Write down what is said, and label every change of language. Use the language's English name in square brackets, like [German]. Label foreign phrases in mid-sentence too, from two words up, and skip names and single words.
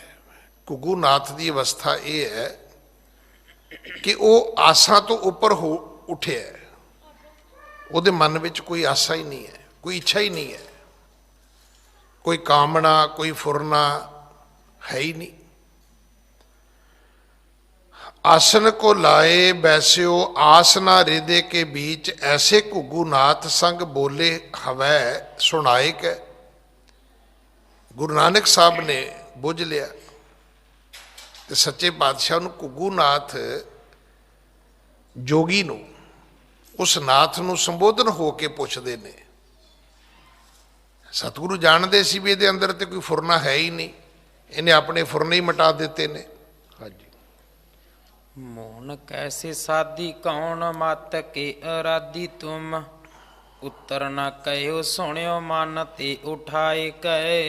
[Punjabi] ਘੁੱਗੂ ਨਾਥ ਦੀ ਅਵਸਥਾ ਇਹ ਹੈ ਕਿ ਉਹ ਆਸਾਂ ਤੋਂ ਉੱਪਰ ਹੋ ਉੱਠਿਆ ਹੈ। ਉਹਦੇ ਮਨ ਵਿੱਚ ਕੋਈ ਆਸਾ ਹੀ ਨਹੀਂ ਹੈ, ਕੋਈ ਇੱਛਾ ਹੀ ਨਹੀਂ ਹੈ, ਕੋਈ ਕਾਮਨਾ, ਕੋਈ ਫੁਰਨਾ ਹੈ ਹੀ ਨਹੀਂ। [Braj] आसन को लाए बैस्यो आसना हृदय के बीच, ऐसे घुग्गू नाथ संग बोले हवै सुनाए कै। [Punjabi] ਗੁਰੂ ਨਾਨਕ ਸਾਹਬ ਨੇ ਬੁਝ ਲਿਆ ਤੇ ਸੱਚੇ ਪਾਤਸ਼ਾਹ ਨੂੰ ਘੁੱਗੂ ਨਾਥ ਜੋਗੀ ਨੂੰ, ਉਸ ਨਾਥ ਨੂੰ ਸੰਬੋਧਨ ਹੋ ਕੇ ਪੁਛਦੇ ਨੇ, ਸਤਿਗੁਰੂ ਜਾਣਦੇ ਸੀ ਵੀ ਇਹਦੇ ਅੰਦਰ ਤੇ ਕੋਈ ਫੁਰਨਾ ਹੈ ਹੀ ਨਹੀਂ, ਇਹਨੇ ਆਪਣੇ ਫੁਰਨੇ ਹੀ ਮਿਟਾ ਦਿੱਤੇ ਨੇ। ਹਾਂਜੀ। [Braj] मोन कैसे सादी कौन मत के अरादी तुम, उत्तर ना कहियो सुनियो मन ते उठाए कए।